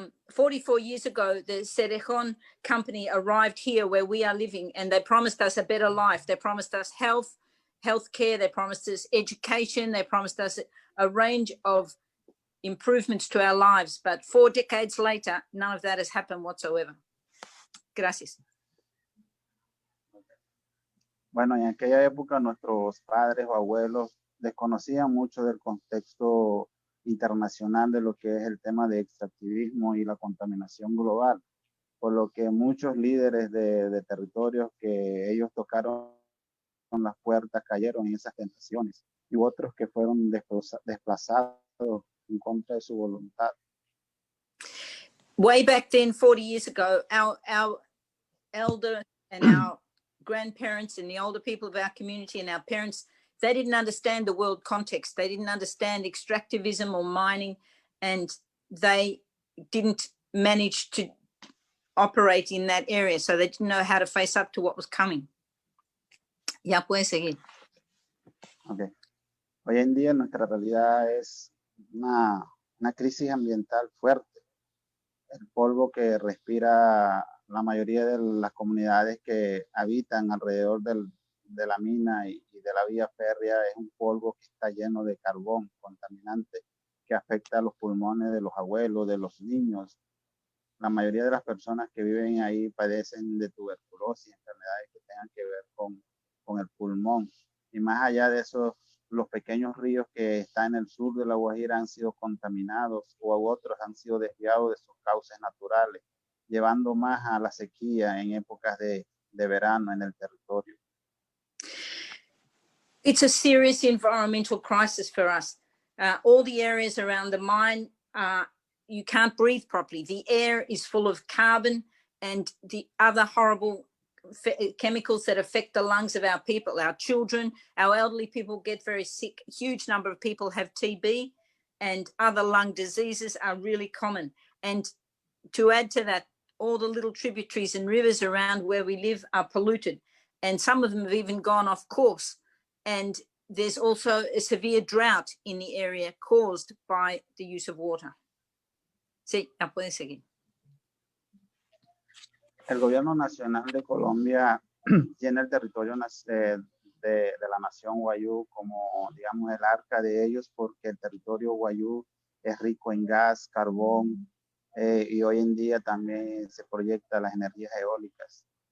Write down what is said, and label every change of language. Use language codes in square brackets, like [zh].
[en] 44 years ago, the Cerrejón company arrived here where we are living, and they promised us a better life. They promised us health care. They promised us education. They promised us a range of improvements to our lives. But 4 decades later, none of that has happened whatsoever. [es] Gracias. Bueno, en aquella época nuestros padres o abuelos desconocían mucho del contexto internacional de lo que es el tema de extractivismo y la contaminación global, por lo que muchos líderes de territorios que ellos tocaron las puertas cayeron en esas tentaciones y otros que fueron desplazados en contra de su voluntad. [en] Way back then, 40 years ago, our elder and our grandparents and the older people of our community and our parents, they didn't understand the world context. They didn't understand extractivism or mining, and they didn't manage to operate in that area. So they didn't know how to face up to what was coming. [es] Ya puedes seguir. [en] Okay. [es] Hoy en día nuestra realidad es una crisis ambiental fuerte. El polvo que respira la mayoría de las comunidades que habitan alrededor de la mina y de la vía férrea es un polvo que está lleno de carbón contaminante que afecta a los pulmones de los abuelos, de los niños. La mayoría de las personas que viven ahí padecen de tuberculosis, enfermedades que tengan que ver con el pulmón. Y más allá de eso, los pequeños ríos que están en el sur de La Guajira han sido contaminados o otros han sido desviados de sus cauces naturales, llevando más a la sequía en épocas de verano en el territorio. [en] It's a serious environmental crisis for us. All the areas around the mine, you can't breathe properly. The air is full of carbon and the other horrible chemicals that affect the lungs of our people. Our children, our elderly people get very sick. A huge number of people have TB and other lung diseases are really common. And to add to that, all the little tributaries and rivers around where we live are polluted. And some of them have even gone off course. And there's also a severe drought in the area caused by the use of water. [es] Sí, ya pueden seguir. El gobierno nacional de Colombia tiene el territorio de la nación Wayuu como, digamos, el arca de ellos, porque el territorio Wayuu es rico en gas, carbón, y hoy en día también se proyecta las energías eólicas.